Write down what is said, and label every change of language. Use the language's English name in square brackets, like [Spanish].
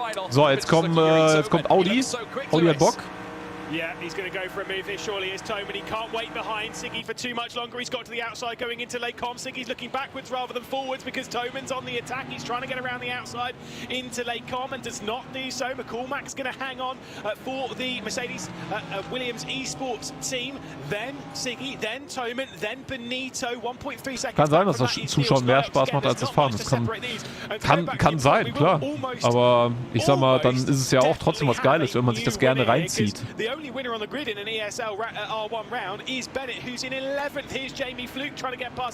[German] So, jetzt kommt Audi. Audi hat Bock. [English] Yeah, he's going to go for a move here, surely is Toman. He can't wait behind Siggy for too much longer. He's got to the outside going into Lenkräder. Siggy's looking backwards rather than forwards because Toman's on the attack. He's trying to get around the outside into Lenkräder and does not do so. McCormack's going to hang on for the Mercedes Williams Esports team. Then Siggy, then Toman, then Benito. 1.3 seconds. [German] Kann sein, dass das Zuschauen mehr Spaß macht als das Fahren. Das kann sein, klar. Aber ich sag mal, dann ist es ja auch trotzdem was Geiles, wenn man sich das gerne reinzieht. [English] The only winner on the grid in an ESL R1 round is Bennett, who's in 11th. Here's Jamie Fluke trying to get past.